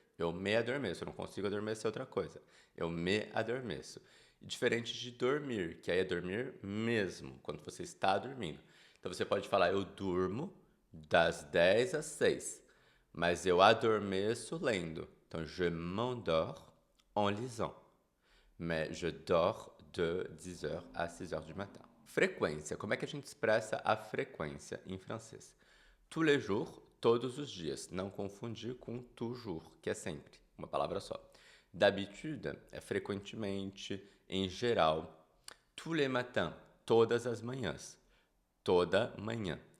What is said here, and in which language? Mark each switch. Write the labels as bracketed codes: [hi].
[pt] Eu me adormeço, eu não consigo adormecer outra coisa. Eu me adormeço. Diferente de dormir, que aí é dormir mesmo, quando você está dormindo. Então você pode falar, eu durmo das 10 às 6, mas eu adormeço lendo. Então, [fr] je m'endors en lisant. Mais je dors de 10h à 6h du matin. [pt] Frequência. Como é que a gente expressa a frequência em francês? [fr] Tous les jours, [pt] todos os dias. Não confundir com toujours, que é sempre, uma palavra só. D'habitude é frequentemente, em geral. [fr] tous les matins, [pt] todas as manhãs, toda manhã.